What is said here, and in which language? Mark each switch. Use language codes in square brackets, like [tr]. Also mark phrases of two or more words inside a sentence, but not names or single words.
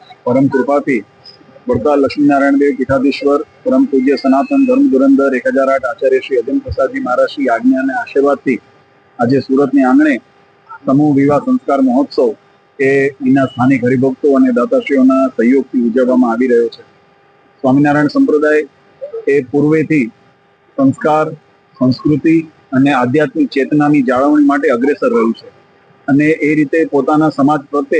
[gu] પરમ કૃપાથી વડતાલ લક્ષ્મીનારાયણ દેવ પીઠાધીશ્વર પરમ પૂજ્ય સનાતન ધર્મ ધુરંધર 1008 આચાર્ય શ્રી અજન પ્રસાદજી મહારાજ શ્રી આજ્ઞા અને આશીર્વાદથી આજે સુરતની આંગણે સમૂહ વિવાહ સંસ્કાર મહોત્સવ એ એના સ્થાનિક હરિભક્તો અને દાતાશ્રીઓના સહયોગથી ઉજવવામાં આવી રહ્યો છે। સ્વામિનારાયણ સંપ્રદાય એ પૂર્વેથી સંસ્કાર, સંસ્કૃતિ અને આધ્યાત્મિક ચેતનાની જાળવણી માટે અગ્રેસર રહ્યું છે અને એ રીતે પોતાના સમાજ પ્રત્યે